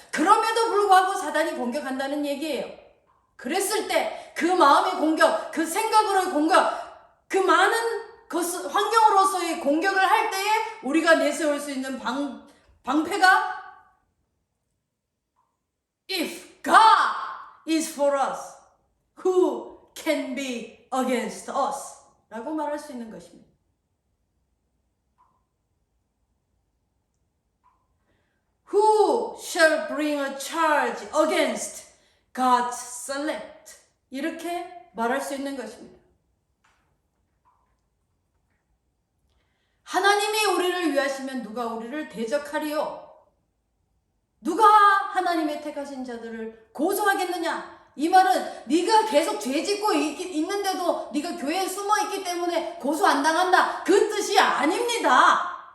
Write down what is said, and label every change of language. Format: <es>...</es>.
<ko>그럼에도 불구하고 사단이 공격한다는 얘기예요. 그랬을 때 그 마음의 공격, 그 생각으로의 공격, 그 많은 환경으로서의 공격을 할 때에 우리가 내세울 수 있는 방패가</ko> <en>If God is for us, who can be against us?</en> <ko>라고 말할 수 있는 것입니다.</ko> <en>Who shall bring a charge against God's select?</en> <ko>이렇게 말할 수 있는 것입니다. 하나님이 우리를 위하시면 누가 우리를 대적하리요? 누가 하나님의 택하신 자들을 고소하겠느냐? 이 말은 네가 계속 죄 짓고 있는데도 네가 교회에 숨어 있기 때문에 고소 안 당한다, 그 뜻이 아닙니다.</ko>